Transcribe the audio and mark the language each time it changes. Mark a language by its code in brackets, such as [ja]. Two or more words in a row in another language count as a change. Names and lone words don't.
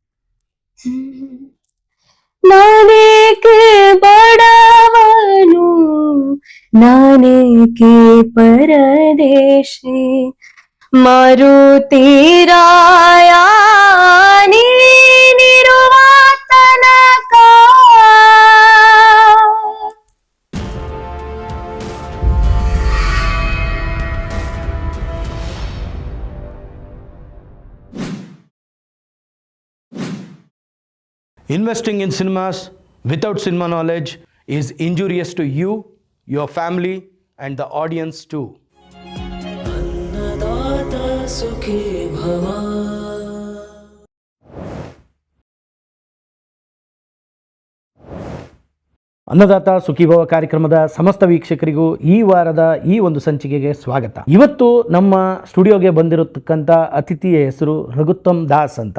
[kn] ನಾನೇಕೆ ಬಡವನು, ನಾನೇಕೆ ಪರದೇಶಿ, ಮಾರುತಿರಾಯ ನೀನಿರುವ ತನಕ. [en] Investing in cinemas without cinema knowledge is injurious to you, your family, and the audience too. [sa] अन्नदाता सुखी भव. [kn] ಅನ್ನದಾತ ಸುಖೀಭವ ಕಾರ್ಯಕ್ರಮದ ಸಮಸ್ತ ವೀಕ್ಷಕರಿಗೂ ಈ ವಾರದ ಈ ಒಂದು ಸಂಚಿಕೆಗೆ ಸ್ವಾಗತ. ಇವತ್ತು ನಮ್ಮ ಸ್ಟುಡಿಯೋಗೆ ಬಂದಿರತಕ್ಕಂಥ ಅತಿಥಿಯ ಹೆಸರು ರಘುತ್ತಮ್ ದಾಸ್ ಅಂತ.